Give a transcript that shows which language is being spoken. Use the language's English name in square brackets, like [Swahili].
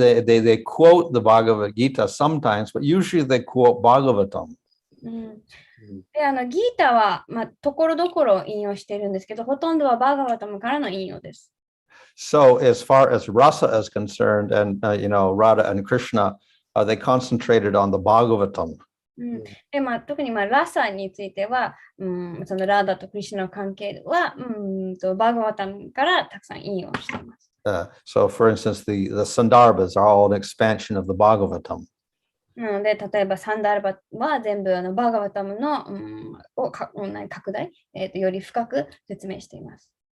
[English] They quote the Bhagavad Gita sometimes, but usually they quote Bhagavatam. [Japanese] でギータは、ところどころ引用しているんですけど、ほとんどはバーガバタムからの引用です。 [English] So as far as rasa is concerned, and Radha and Krishna, they concentrated on the Bhagavatam. [Japanese] で、特にラサについては、そのラーダとクリシュナの関係は、バーガワタムからたくさん引用しています。 [English] So for instance, the Sandarbhas are all an expansion of the Bhagavatam. [Japanese] なので、例えばサンダルバは全部バーガワタムの、拡大、より深く説明しています。